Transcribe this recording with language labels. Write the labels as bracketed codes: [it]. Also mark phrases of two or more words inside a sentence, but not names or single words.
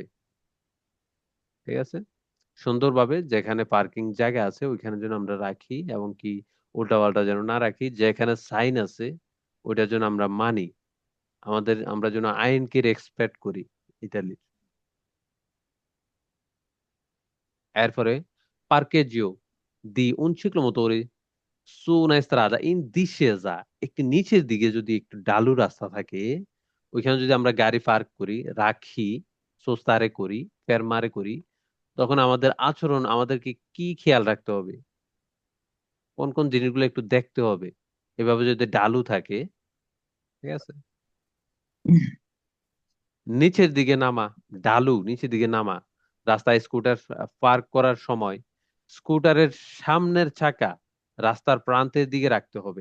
[bn] ঠিক আছে, সুন্দরভাবে যেখানে পার্কিং জায়গা আছে ওইখানে যেন আমরা রাখি, এবং কি উল্টাপাল্টা যেন না রাখি। যেখানে সাইন আছে ওইটার জন্য আমরা মানি। আমরা যেন আইনকে রেসপেক্ট করি। ইতালির। [it] এরপরে parcheggio di un ciclomotore su una strada in discesa, [bn] একটি নিচের দিকে যদি একটু ঢালু রাস্তা থাকে, ওইখানে যদি আমরা গাড়ি পার্ক করি, রাখি, সোস্তারে করি, ফেরমারে করি, তখন আমাদের আচরণ আমাদেরকে কি খেয়াল রাখতে হবে? কোন কোন জিনিসগুলো একটু দেখতে হবে? এভাবে যদি ঢালু থাকে, ঠিক আছে, নিচের দিকে নামা, ঢালু নিচের দিকে নামা, রাস্তায় স্কুটার পার্ক করার সময় স্কুটারের সামনের চাকা রাস্তার প্রান্তের দিকে রাখতে হবে।